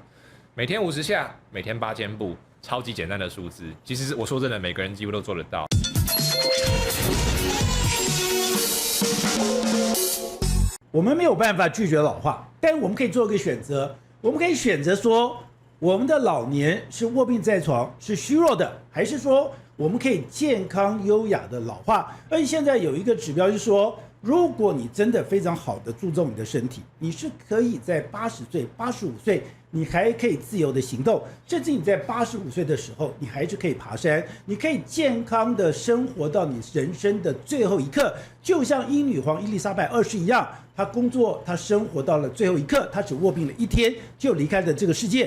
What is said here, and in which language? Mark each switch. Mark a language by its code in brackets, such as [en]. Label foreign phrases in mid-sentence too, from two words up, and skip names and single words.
[zh] 每天50下，每天8000步，超級簡單的數字。其實我說真的，每個人幾乎都做得到。我們沒有辦法拒絕老化，但我們可以做一個選擇，我們可以選擇說，我們的老年是臥病在床，是虛弱的，還是說我們可以健康優雅的老化？而且現在有一個指標就是說，如果你真的非常好的注重你的身體，你是可以在80歲、85歲，你還可以自由的行動，甚至你在85歲的時候，你還是可以爬山，你可以健康的生活到你人生的最後一刻，就像英女皇伊麗莎白2世一樣，她工作，她生活到了最後一刻，她只臥病了1天就離開了這個世界。